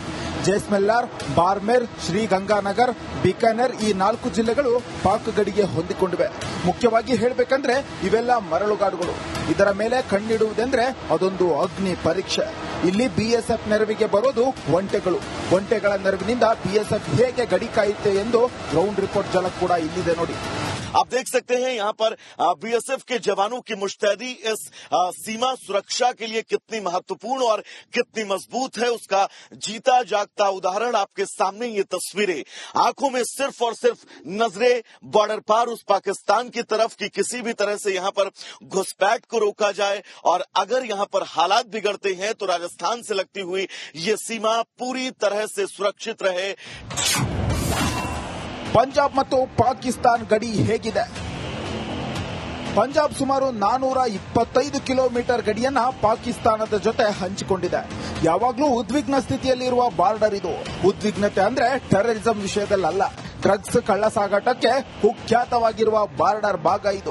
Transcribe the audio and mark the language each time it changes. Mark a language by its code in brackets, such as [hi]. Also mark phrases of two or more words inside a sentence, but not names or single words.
[kn] ಜೈಸ್ಮೆಲ್ಲಾರ್, ಬಾರ್ಮೇರ್, ಶ್ರೀಗಂಗಾನಗರ್, ಬಿಕಾನೆರ್ ಈ 4 ಜಿಲ್ಲೆಗಳು ಪಾಕ್ ಗಡಿಗೆ ಹೊಂದಿಕೊಂಡಿವೆ. ಮುಖ್ಯವಾಗಿ ಹೇಳಬೇಕಂದ್ರೆ ಇವೆಲ್ಲ ಮರಳುಗಾಡುಗಳು. ಇದರ ಮೇಲೆ ಕಣ್ಣಿಡುವುದೆಂದ್ರೆ ಅದೊಂದು ಅಗ್ನಿ ಪರೀಕ್ಷೆ. ಇಲ್ಲಿ ಬಿಎಸ್ಎಫ್ ನೆರವಿಗೆ ಬರೋದು ಒಂಟೆಗಳು. ಒಂಟೆಗಳ ನೆರವಿನಿಂದ ಬಿಎಸ್ಎಫ್ ಹೇಗೆ ಗಡಿ ಕಾಯುತ್ತೆ ಎಂದು [en] ground report [kn] ಝಲಕ್ ಕೂಡ ಇಲ್ಲಿದೆ ನೋಡಿ. [hi] आप देख सकते हैं यहाँ पर बीएसएफ के जवानों की मुस्तैदी इस सीमा सुरक्षा के लिए कितनी महत्वपूर्ण और कितनी मजबूत है, उसका जीता जागता उदाहरण आपके सामने ये तस्वीरें. आंखों में सिर्फ और सिर्फ नजरें बॉर्डर पार उस पाकिस्तान की तरफ की किसी भी तरह से यहाँ पर घुसपैठ को रोका जाए, और अगर यहाँ पर हालात बिगड़ते हैं तो राजस्थान से लगती हुई ये सीमा पूरी तरह से सुरक्षित रहे. [kn] ಪಂಜಾಬ್ ಮತ್ತು ಪಾಕಿಸ್ತಾನ ಗಡಿ ಹೇಗಿದೆ? ಪಂಜಾಬ್ ಸುಮಾರು 425 ಕಿಲೋಮೀಟರ್ ಗಡಿಯನ್ನ ಪಾಕಿಸ್ತಾನದ ಜೊತೆ ಹಂಚಿಕೊಂಡಿದೆ. ಯಾವಾಗಲೂ ಉದ್ವಿಗ್ನ ಸ್ಥಿತಿಯಲ್ಲಿರುವ ಬಾರ್ಡರ್ ಇದು. ಉದ್ವಿಗ್ನತೆ ಅಂದ್ರೆ ಟೆರರಿಸಂ ವಿಷಯದಲ್ಲ, ಡ್ರಗ್ಸ್ ಕಳ್ಳ ಸಾಗಾಟಕ್ಕೆ ಕುಖ್ಯಾತವಾಗಿರುವ ಬಾರ್ಡರ್ ಭಾಗ ಇದು.